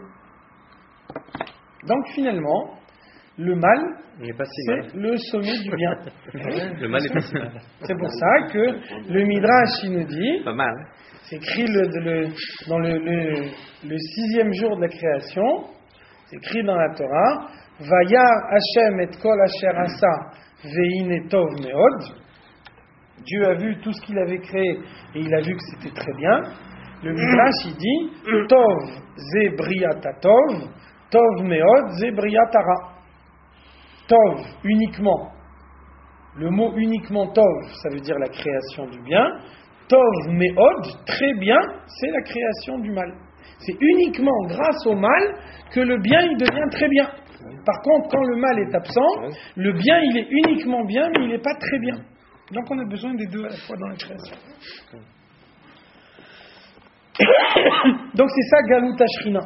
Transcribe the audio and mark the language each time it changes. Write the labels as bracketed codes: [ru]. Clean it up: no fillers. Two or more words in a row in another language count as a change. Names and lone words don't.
[fr] Donc, finalement, le mal, c'est le sommet du bien. Le mal est pas si mal. C'est pour ça que le Midrash, il nous dit, pas mal. C'est écrit dans le 6e jour de la création, c'est écrit dans la Torah, [he] וירא השם את כל אשר עשה והנה טוב מאד. [fr] Dieu a vu tout ce qu'il avait créé et il a vu que c'était très bien. Le Midrash, il dit, [he] טוב זה בריאת טוב טוב מאד זה בריאת רע. [fr] Tov, uniquement. Le mot uniquement tov, ça veut dire la création du bien. [he] טוב מאד, [fr] très bien, c'est la création du mal. C'est uniquement grâce au mal que le bien il devient très bien. Par contre, quand le mal est absent, le bien il est uniquement bien, mais il n'est pas très bien. Donc on a besoin des deux à la fois dans la création. Donc c'est ça [he] גלות אשרינה.